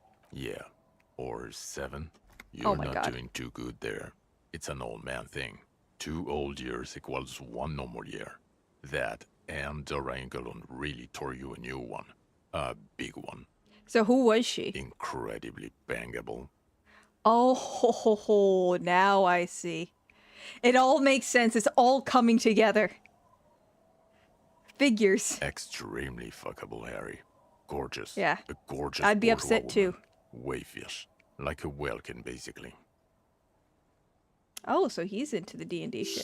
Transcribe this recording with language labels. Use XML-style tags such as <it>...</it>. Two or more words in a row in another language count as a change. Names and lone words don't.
<en>Yeah. Or 7. Oh You're my not God. doing too good there. It's an old man thing. 2 old years equals 1 normal year. That and Dora Ingerlund really tore you a new one. A big one. So who was she? Incredibly bangable. Oh, ho, ho, ho. Now I see. It all makes sense. It's all coming together. Figures. Extremely fuckable, Harry. Gorgeous. Yeah. A gorgeous I'd be bourgeois upset woman. too. Wayfish. Like a Welkin, basically. Oh, so he's into the D&D shit.</en>